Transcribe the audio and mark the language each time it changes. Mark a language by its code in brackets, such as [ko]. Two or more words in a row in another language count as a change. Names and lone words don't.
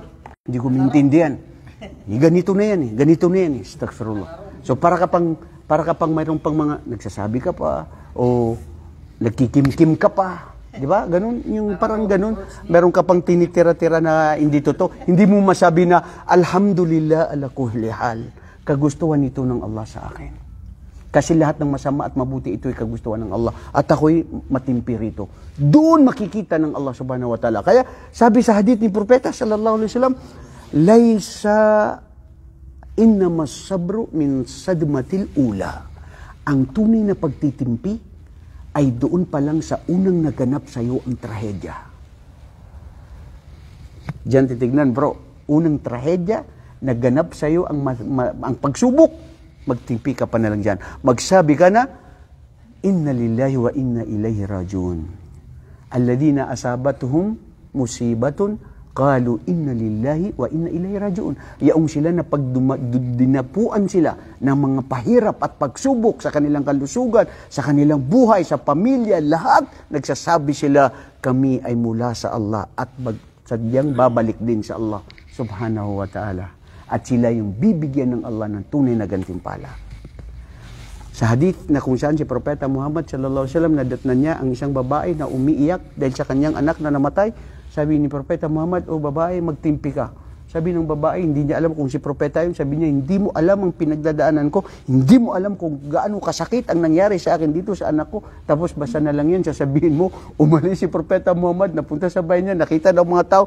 [tl] Hindi ko maintindihan. Ganito na yan eh. Ganito na yan eh. Astaghfirullah. So para ka pang mayroong pang mga, nagsasabi ka pa, o nagkikim-kim ka pa. Di ba? Ganun, yung parang ganun. Meron ka pang tinitira-tira na hindi totoo. Hindi mo masabi na, [ar] الحمد لله على كل حال. [tl] Kagustuhan ito ng Allah sa akin. Kasi lahat ng masama at mabuti ito ay kagustuhan ng Allah. At ako'y matimpi rito. Doon makikita ng Allah [ar] سبحانه وتعالى. [tl] Kaya sabi sa hadith ni Propeta [ar] صلى الله عليه وسلم, ليس إنما الصبر من الصدمة الأولى. [tl] Ang tunay na pagtitimpi ay doon pa lang sa unang naganap sa iyo ang trahedya. Diyan titignan bro, unang trahedya, naganap sa iyo ang pagsubok, magtimpi ka pa na lang dyan. Magsabi ka na, [ar] إنا لله وإنا إليه راجعون. الذين أصابتهم مصيبة قالوا إنا لله وإنا إليه راجعون. [tl] Yaong sila na pag dinapuan sila ng mga pahirap at pagsubok sa kanilang kalusugan, sa kanilang buhay, sa pamilya, lahat, nagsasabi sila, kami ay mula sa Allah at sadyang babalik din sa Allah [ar] سبحانه وتعالى. [tl] At sila yung bibigyan ng Allah ng tunay na gantimpala. Sa hadith na kung saan si Propeta Muhammad [ar] صلى الله عليه وسلم [tl] nadatnan niya ang isang babae na umiiyak dahil sa kanyang anak na namatay, sabi ni Propeta Muhammad, babae, magtimpi ka. Sabi ng babae, hindi niya alam kung si Propeta yun. Sabi niya, hindi mo alam ang pinagdadaanan ko. Hindi mo alam kung gaano kasakit ang nangyari sa akin dito sa anak ko. Tapos basta na lang yan, sasabihin mo, umalis si Propeta Muhammad, napunta sa bahay niya, nakita ng mga tao.